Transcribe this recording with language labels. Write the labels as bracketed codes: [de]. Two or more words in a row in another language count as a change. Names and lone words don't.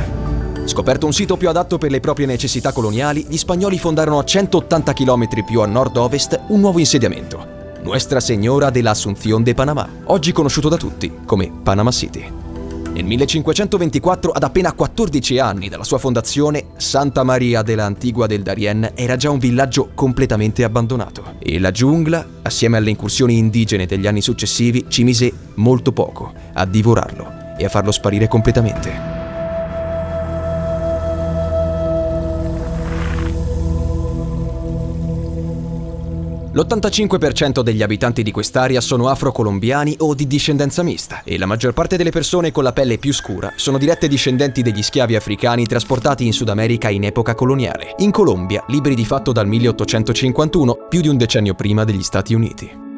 [it] Scoperto un sito più adatto per le proprie necessità coloniali, gli spagnoli fondarono a 180 km più a nord-ovest un nuovo insediamento, Nuestra Señora de la Asunción de Panamá, oggi conosciuto da tutti come Panama City. Nel 1524, ad appena 14 anni dalla sua fondazione, Santa Maria de la Antigua del Darien era già un villaggio completamente abbandonato e la giungla, assieme alle incursioni indigene degli anni successivi, ci mise molto poco a divorarlo e a farlo sparire completamente. L'85% degli abitanti di quest'area sono afro-colombiani o di discendenza mista e la maggior parte delle persone con la pelle più scura sono dirette discendenti degli schiavi africani trasportati in Sud America in epoca coloniale, in Colombia liberi di fatto dal 1851, più di un decennio prima degli Stati Uniti.